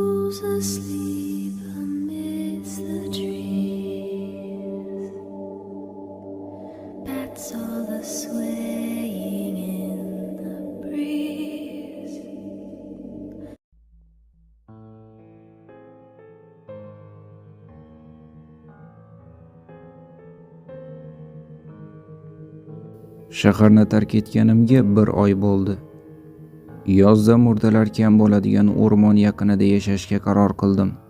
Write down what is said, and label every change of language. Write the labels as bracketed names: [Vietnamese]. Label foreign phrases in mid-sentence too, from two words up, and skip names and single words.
[English] Who's asleep amidst the trees? Bats all the swaying in the breeze. [Uzbek] Shaharni tark etganimga 1 oy bo'ldi. Yozda murdalar kam bo'ladigan o'rmon yaqinida yashashga qaror qildim.